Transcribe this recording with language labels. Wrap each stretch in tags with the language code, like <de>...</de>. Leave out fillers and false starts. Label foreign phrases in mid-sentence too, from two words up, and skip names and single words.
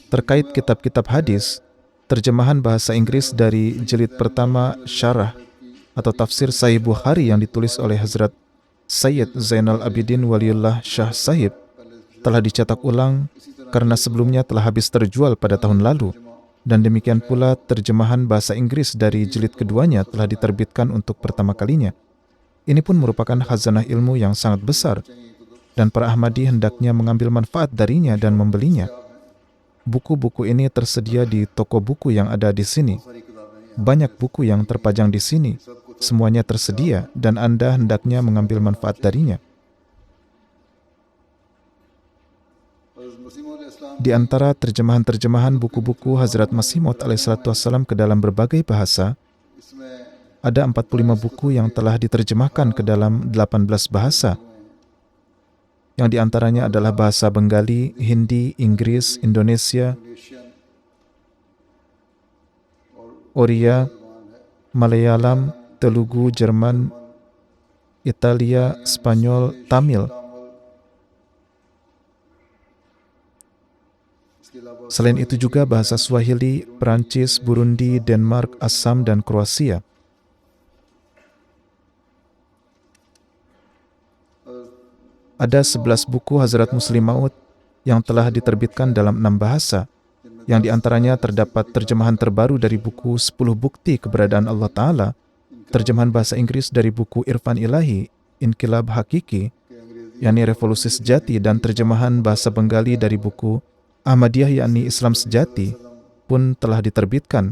<id>Terkait kitab-kitab hadis, terjemahan bahasa Inggris dari jilid pertama syarah atau tafsir Sahih Bukhari yang ditulis oleh Hazrat Sayyid Zainal Abidin Waliullah Shah Sahib telah dicetak ulang karena sebelumnya telah habis terjual pada tahun lalu, dan demikian pula terjemahan bahasa Inggris dari jilid keduanya telah diterbitkan untuk pertama kalinya. Ini pun merupakan khazanah ilmu yang sangat besar, dan para Ahmadi hendaknya mengambil manfaat darinya dan membelinya. Buku-buku ini tersedia di toko buku yang ada di sini.</id> <ur>ساری کتابیں ہیں.</ur> <id>Banyak buku yang terpajang di sini. Semuanya tersedia dan Anda hendaknya mengambil manfaat darinya.</id> <ur>حضرت مسیح موعود علیہ السلام</ur> <id>Di antara terjemahan-terjemahan buku-buku Hazrat Masih Maud</id> <ar>عليه الصلاة والسلام</ar> <id>ke dalam berbagai bahasa,</id> <ur>اس میں</ur> <id>ada 45 buku yang telah diterjemahkan ke dalam 18 bahasa, yang diantaranya adalah bahasa Bengali, Hindi, Inggris, Indonesia, इंडोनेशियन Oriya, Malayalam, Telugu, Jerman, Italia, Spanyol, Tamil.</id> <ur>اس کے علاوہ</ur> <id>Selain itu juga bahasa Swahili, Perancis, Burundi, Denmark, Assam, dan Kroasia. Ada 11 buku Hazrat Muslim Maud yang telah diterbitkan dalam 6 bahasa, yang diantaranya terdapat terjemahan terbaru dari buku 10 Bukti Keberadaan Allah Ta'ala, terjemahan bahasa Inggris dari buku Irfan Ilahi, Inkilab Hakiki, yakni Revolusi Sejati, dan terjemahan bahasa Bengali dari buku Ahmadiyah yakni Islam Sejati pun telah diterbitkan.</id>